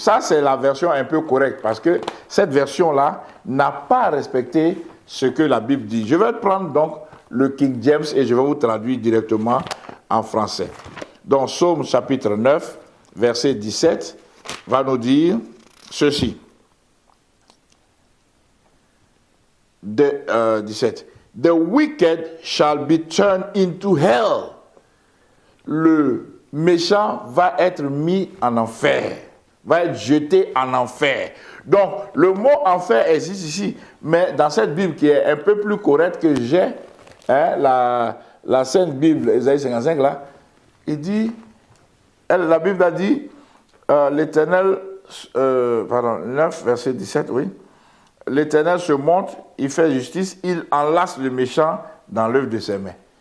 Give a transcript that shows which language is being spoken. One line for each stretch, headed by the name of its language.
French: Ça, c'est la version un peu correcte parce que cette version-là n'a pas respecté ce que la Bible dit. Je vais prendre donc le King James et je vais vous traduire directement en français. Donc, Psaume chapitre 9, verset 17, va nous dire ceci. 17.
English: The wicked shall be turned into hell.
French: Le méchant va être mis en enfer, va être jeté en enfer. Donc, le mot enfer existe ici, mais dans cette Bible qui est un peu plus correcte que j'ai, la Sainte Bible, Ésaïe 55, là, il dit, la Bible a dit, l'Éternel, 9, verset 17, oui, l'Éternel se montre, il fait justice, il enlace le méchant dans l'œuvre de ses mains.